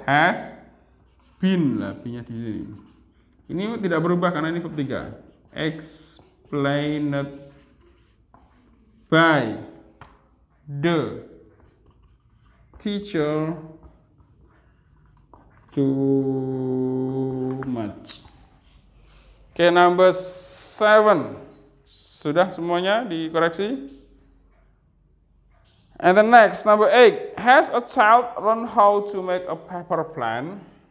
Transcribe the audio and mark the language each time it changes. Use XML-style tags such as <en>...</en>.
<en>Has been,</en> <id>lah be-nya di sini. Ini tidak berubah karena ini verb 3.</id> <en>Explained by the teacher too much. Oke, number 7.</en> <id>Sudah semuanya dikoreksi?</id> <en>And the next, number 8. Has a child learned how to make a paper plan?</en>